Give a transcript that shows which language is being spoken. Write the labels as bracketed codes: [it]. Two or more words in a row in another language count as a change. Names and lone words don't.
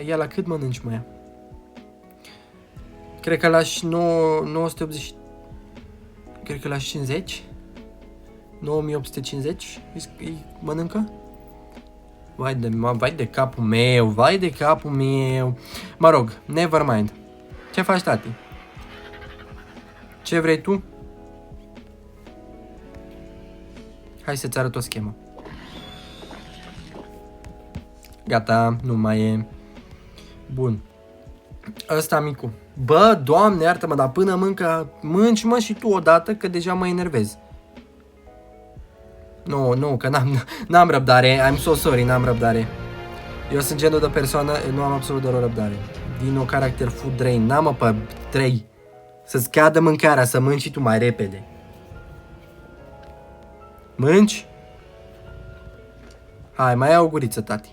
[ro] Ia, la cât mănânci, mă, ia? Cred că la 980... Cred că la 50? 9850 îi mănâncă? Vai de capul meu, Mă rog, [en] never mind. [ro] Ce faci, tati? Ce vrei tu? Hai să-ți arăt o schemă. Gata, nu mai e. Bun. Ăsta micu. Bă, Doamne, iartă-mă, dar până mânci, mă, și tu odată, că deja mă enervez. Nu, că n-am răbdare. [en] I'm so sorry, [ro] n-am răbdare. Eu sunt genul de persoană, nu am absolut deloc răbdare. Din nou caracter [en] food drain. [ro] N-am pe 3. Să-ți cadă mâncarea, să mânci și tu mai repede. Mânci? Hai, mai ia o guriță, tati.